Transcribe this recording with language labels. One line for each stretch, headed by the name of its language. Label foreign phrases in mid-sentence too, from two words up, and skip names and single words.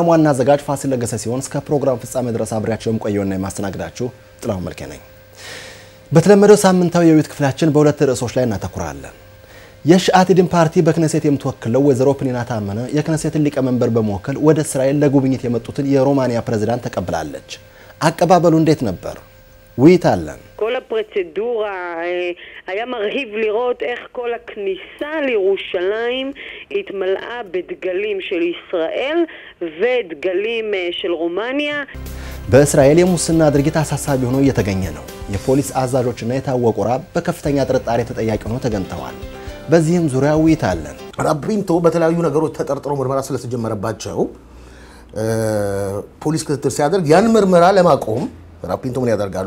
Amharic: ዋና አዘጋጅ ፋሲል ለገሰ ሲሆን እስከ ፕሮግራም ፍጻሜ ድረስ አብሬያችሁ የምቆየውና የማስተናግዳችሁ ጥላሁን መልኬ ነኝ። በተለመደው ሳምንታዊ የውይይት ክፍላችን በሁለት ርዕሶች ላይ እናተኩራለን። የሻአቲድን ፓርቲ በክነሴት የምትወክለው ወይዘሮ ፕኒና ታመነ የክነሴትን ሊቀመንበር በመወከል ወደ እስራኤል ለጉብኝት የመጡትን የሮማኒያ ፕሬዝዳንት ተቀብላለች። አቀባበሉ እንዴት ነበር? ውይይታለን።
Hebrew: כל הפרוצדורה היה מרהיב לראות איך כל הכניסה לירושלים התמלאה בדגלים של ישראל ודגלים של רומניה.
Amharic: በእስራኤል የሙስና ድርጊት አሳሳቢ ሆኖ እየተገኘ ነው። የፖሊስ አዛዦችና የታወቁ ራብ በከፍተኛ ጥርጣሬ ተጠያቂ ሆነው ተገኝተዋል። በዚህም ዙሪያ ውይይታለን። ራፒንቶ በተለያዩ ነገሮች ተጠርጥሮ ምርመራ ስለተጀመረባቸው ፖሊስ ክትትል ሲያደርግ ያን ምርመራ ለማቆም ራፒንቶ ምን ያደርጋሉ?